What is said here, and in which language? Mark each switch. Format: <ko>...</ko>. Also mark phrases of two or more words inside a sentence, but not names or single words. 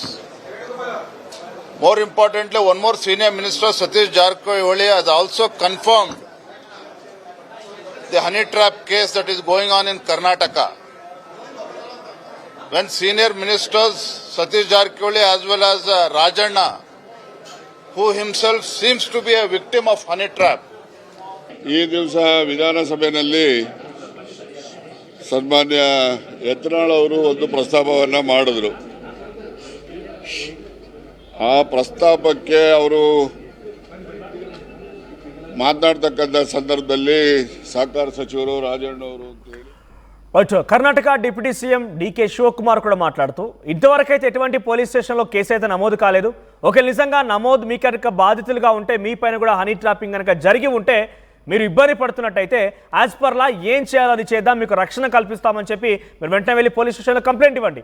<en>More importantly, one more senior minister, Satish Jarkoni, has also confirmed the honey trap case that is going on in Karnataka. When senior ministers, Satish Jarkoni as well as Rajanna, who himself seems to be a victim of honey trap.</en> <kn>ಈ ದಿವಸ ವಿಧಾನಸಭೆಯಲ್ಲಿ ಸನ್ಮಾನ್ಯ ಯತ್ನಾಳ್ ಅವರು ಒಂದು ಪ್ರಸ್ತಾಪವನ್ನು ಮಾಡಿದ್ರು. ಆ ಪ್ರಸ್ತಾಪಕ್ಕೆ ಅವರು ಮಾತನಾಡ್ತಕ್ಕಂಥ ಸಂದರ್ಭದಲ್ಲಿ ಸಹಕಾರ ಸಚಿವರು ರಾಜಣ್ಣ ಅವರು ಅಂತೇಳಿ</kn> <te>బట్ కర్ణాటక</te> <en>deputy CM</en> <te>డీకే శివకుమార్ కూడా మాట్లాడుతూ ఇంతవరకు అయితే ఎటువంటి</te> <en>police station</en> <te>కేసు అయితే నమోదు కాలేదు. ఒకవేళ నిజంగా నమోదు మీ కనుక బాధితులుగా ఉంటే మీ పైన కూడా</te> <en>honey trapping</en> <te>కనుక జరిగి ఉంటే మీరు ఇబ్బంది పడుతున్నట్టయితే</te> <en>as per law</en> <te>ఏం చేయాలో అది చేద్దాం, మీకు రక్షణ కల్పిస్తామని చెప్పి మీరు వెంటనే వెళ్ళి</te> <en>police station</en> <te>కంప్లైంట్ ఇవ్వండి.</te>